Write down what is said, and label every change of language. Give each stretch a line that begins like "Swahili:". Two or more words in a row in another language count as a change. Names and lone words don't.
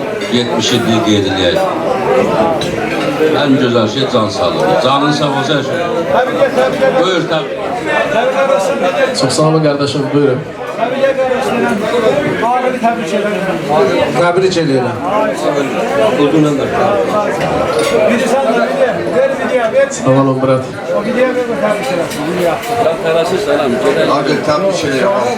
Azerbaijani: 77'yi qeyd edək. Ən gözəl şey can sağlığı.
Turkish: Canın sağ olsa her şey. Buyur tabii. Çok sağ olun kardeşim, buyurun.
Azerbaijani: Təbrik edirəm. Uzunundur.
Turkish: Sağ olun Murat.
Azerbaijani: Abi təbrik edirəm.